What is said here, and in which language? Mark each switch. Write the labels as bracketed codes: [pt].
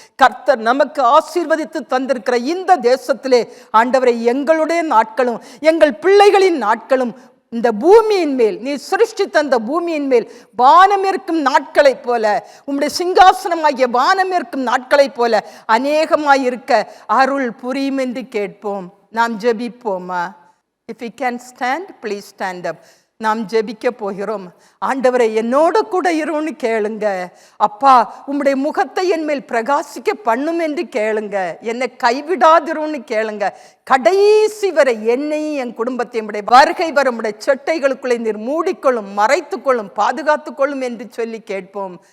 [ta] கர்த்தர் நமக்கு ஆசீர்வதித்து தந்திருக்கிற இந்த தேசத்திலே ஆண்டவரை, எங்களுடைய நாட்களும் எங்கள் பிள்ளைகளின் நாட்களும் இந்த பூமியின் மேல், நீ சிருஷ்டி தந்த பூமியின் மேல் வானம் இருக்கும் நாட்களைப் போல, உம்முடைய சிங்காசனமாகிய வானம் இருக்கும் நாட்களைப் போல அநேகமாயிருக்க அருள் புரியும் என்று கேட்போம். நாம் ஜெபிப்போமா? [en] If we can stand, please stand up. [ta] நாம் ஜெபிக்க போகிறோம். ஆண்டவரே, என்னோட கூட இருன்னு கேளுங்க. அப்பா, உம்முடைய முகத்தை என் மேல் பிரகாசிக்க பண்ணும் என்று கேளுங்க. என்னை கைவிடாதிருன்னு கேளுங்க. கடைசி வரை என்னையும் என் குடும்பத்தை உம்முடைய வருகை வர உம்முடைய செட்டைகளுக்குள்ளே நீர் மூடிக்கொள்ளும், மறைத்துக்கொள்ளும், பாதுகாத்துக்கொள்ளும் என்று சொல்லி கேட்போம்.